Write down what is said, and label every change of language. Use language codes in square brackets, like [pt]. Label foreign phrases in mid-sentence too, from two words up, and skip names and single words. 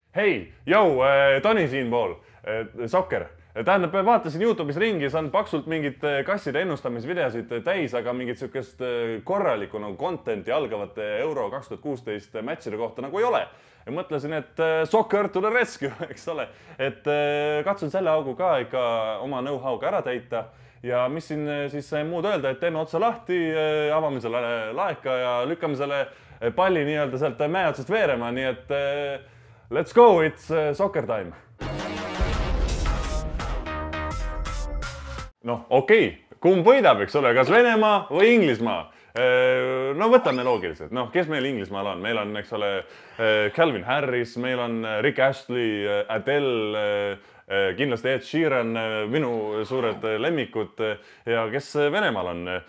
[et] Hei, jõu, Toni siinpool, Sokker. Tähendab, vaatasin YouTube'is ringi, saan paksult mingit kasside ennustamisvideosid täis, aga mingit sükest korralikku nagu content'i algavate Euro 2016 matchide kohta nagu ei ole. Ja mõtlesin, et Sokker [en] to the rescue, [et] eks ole. Et katsun selle augu ka ikka oma know-how'ga ära täita. Ja mis siin siis muud öelda, et teeme otsa lahti, avame selle laeka ja lükkame selle palli nii-öelda sealt mäe otsast veerema, nii et [en] let's go, it's soccer time. [et] Noh, okei, kumb võidab, eks ole, kas Venemaa või Inglismaa? No võtame loogiliselt, noh, kes meil Inglismaal on? Meil on, eks ole, Calvin Harris, meil on Rick Astley, Adele, kindlasti Ed Sheeran, minu suured lemmikud ja kes Venemaal on?